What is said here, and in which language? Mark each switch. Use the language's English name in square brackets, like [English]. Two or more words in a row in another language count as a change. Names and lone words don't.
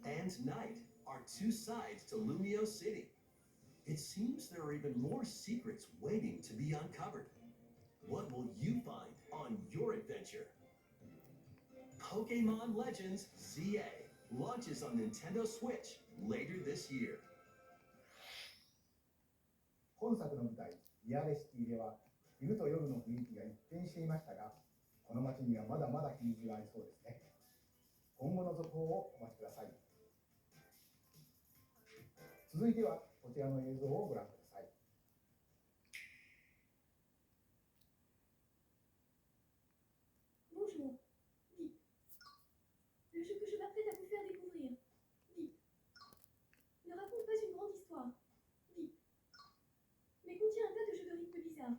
[English] and night are two sides to Lumio City. It seems there are even more secrets waiting to be uncovered. What will you find on your adventure? Pokemon Legends ZA launches on Nintendo Switch later this year. [Japanese] 本作の舞台リアレシティでは昼と夜の雰囲気が一変していましたが、この街にはまだまだ秘密がありそうですね。今後の続報をお待ちください。続いてはこちらの映像をご覧ください。 [French] Bonjour. Dis. Le jeu que je m'apprête à vous faire découvrir. Dis. Ne raconte pas une grande histoire. Dis. Mais contient un tas de jeux de rythme bizarres.